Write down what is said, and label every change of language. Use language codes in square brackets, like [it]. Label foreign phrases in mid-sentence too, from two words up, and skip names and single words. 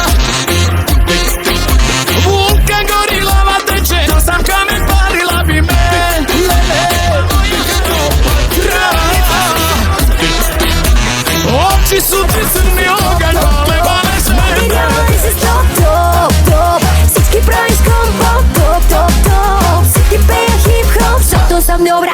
[sr] Vulkan gori, lava teče, to sam kamen, palila bi me. Oči su ti crni oganj, pale se me. [bg] Материали си топ. Всички правиш комбо, топ. Всеки пея хип-хоп, защото съм добра.